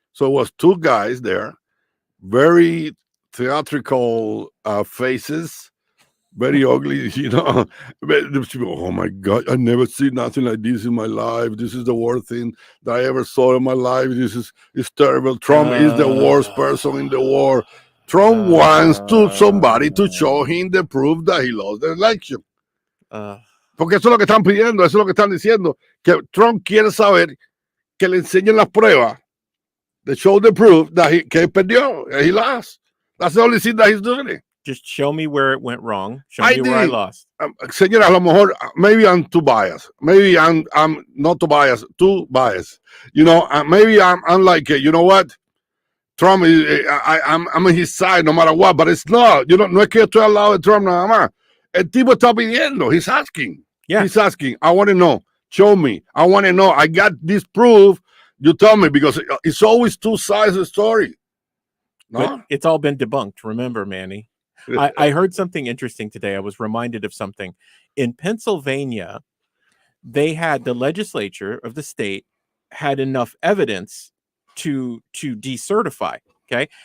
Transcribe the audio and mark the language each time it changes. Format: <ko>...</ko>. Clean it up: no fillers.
<en>So it was two guys there, very theatrical faces, very ugly, Oh my God, I never seen nothing like this in my life. This is the worst thing that I ever saw in my life. It's terrible. Trump is the worst person in the world. Trump wants somebody to show him the proof that he lost the election.</en> <es>Porque eso es lo que están pidiendo, eso es lo que están diciendo, que Trump quiere saber que le enseñen las pruebas,</es> <en>to show the proof</en> <es>que él perdió,</es> <en>he lost. That's the only thing that he's doing. Just show me where it went wrong. Show me where I lost.</en> <es>Señora, a lo mejor,</es> <en>maybe I'm too biased. Maybe I'm not too biased, too biased. Maybe I'm like, you know what? Trump, I'm on his side no matter what, but it's not.</en> <es>No es que yo estoy al lado de Trump nada más. El tipo está pidiendo.</es> <en>He's asking. Yeah. He's asking. I want to know. Show me. I want to know. I got this proof. You tell me, because it's always two sides of the story.</en> <es>No?</es> <en>But it's all been debunked. Remember, Manny. I heard something interesting today. I was reminded of something. In Pennsylvania, they had the legislature of the state had enough evidence to decertify. Okay.</en>